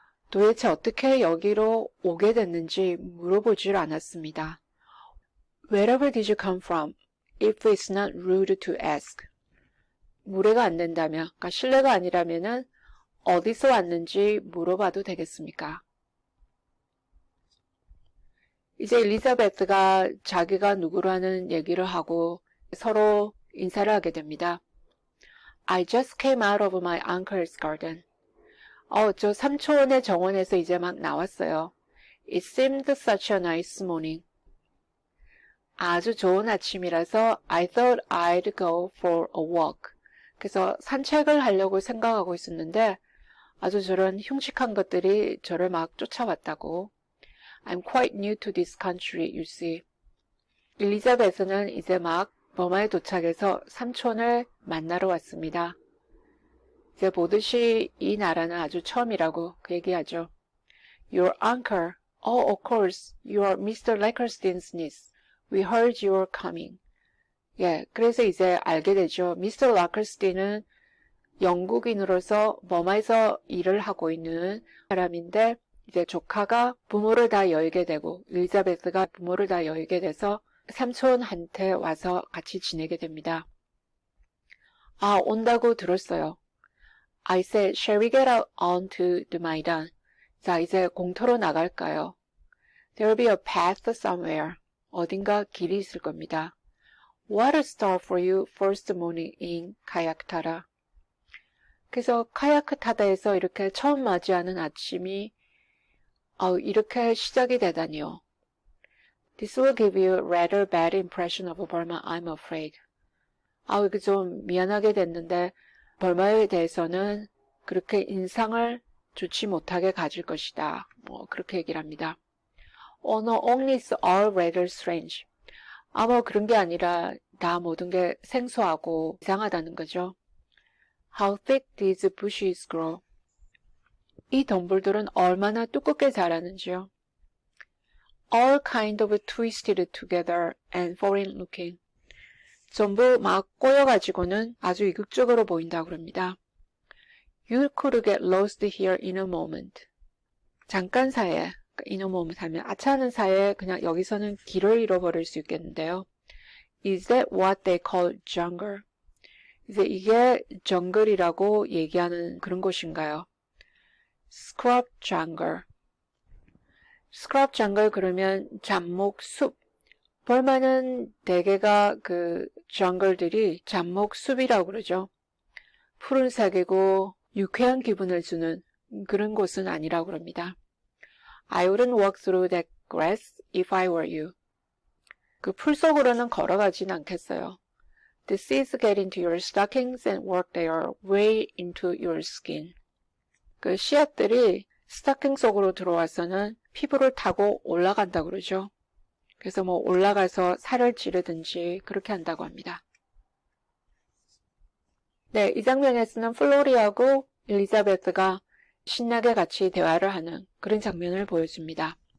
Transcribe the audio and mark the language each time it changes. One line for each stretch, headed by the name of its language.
Korean: 도대체 어떻게 여기로 오게 됐는지 물어보질 않았습니다.
English: Wherever did you come from? If it's not rude to ask.
Korean: 무례가 안 된다면, 그러니까 실례가 아니라면은 어디서 왔는지 물어봐도 되겠습니까? 이제 엘리자베스가 자기가 누구라는 얘기를 하고 서로 인사를 하게 됩니다.
English: I just came out of my uncle's garden.
Korean: 저 삼촌의 정원에서 이제 막 나왔어요.
English: It seemed such a nice morning.
Korean: 아주 좋은 아침이라서
English: I thought I'd go for a walk.
Korean: 그래서 산책을 하려고 생각하고 있었는데 아주 저런 흉측한 것들이 저를 막 쫓아왔다고.
English: I'm quite new to this country, you see.
Korean: 엘리자베스는 이제 막 버마에 도착해서 삼촌을 만나러 왔습니다. 이제 보듯이 이 나라는 아주 처음이라고 그 얘기하죠.
English: Your uncle. Oh, of course. You are Mr. Lakerstein's niece. We heard you were coming.
Korean: 그래서 이제 알게 되죠. Mr. Lakerstein은 영국인으로서 버마에서 일을 하고 있는 사람인데 이제 조카가 부모를 다 여의게 되고 엘리자베스가 부모를 다 여의게 돼서 삼촌한테 와서 같이 지내게 됩니다. 온다고 들었어요.
English: I said, shall we get out onto the Maidan?
Korean: 자, 이제 공터로 나갈까요?
English: There'll be a path somewhere.
Korean: 어딘가 길이 있을 겁니다.
English: What a start for you first morning in 카야크타라.
Korean: 그래서 카야크타다에서 이렇게 처음 맞이하는 아침이 이렇게 시작이 되다니요.
English: This will give you a rather bad impression of Burma, I'm afraid.
Korean: 이거 좀 미안하게 됐는데 벌마에 대해서는 그렇게 인상을 좋지 못하게 가질 것이다. 그렇게 얘기를 합니다.
English: No, only it's all rather strange.
Korean: 그런 게 아니라 다 모든 게 생소하고 이상하다는 거죠.
English: How thick these bushes grow.
Korean: 이 덩굴들은 얼마나 두껍게 자라는지요.
English: All kind of twisted together and foreign looking.
Korean: 전부 막 꼬여가지고는 아주 이국적으로 보인다고 그럽니다.
English: You could get lost here in a moment.
Korean: 잠깐 사이에,
English: in a moment
Korean: 하면 아차하는 사이에 그냥 여기서는 길을 잃어버릴 수 있겠는데요.
English: Is that what they call jungle?
Korean: 이제 이게 정글이라고 얘기하는 그런 곳인가요?
English: Scrub jungle. Scrub jungle
Korean: 그러면 잡목 숲. 벌마는 대개가 그 정글들이 잡목 숲이라고 그러죠. 푸른색이고 유쾌한 기분을 주는 그런 곳은 아니라고 그럽니다.
English: I wouldn't walk through that grass if I were you.
Korean: 그 풀 속으로는 걸어가진 않겠어요.
English: The seeds get into your stockings and work their way into your skin.
Korean: 그 씨앗들이 스타킹 속으로 들어와서는 피부를 타고 올라간다 그러죠. 그래서 뭐 올라가서 살을 찌르든지 그렇게 한다고 합니다. 네, 이 장면에서는 플로리하고 엘리자베스가 신나게 같이 대화를 하는 그런 장면을 보여줍니다.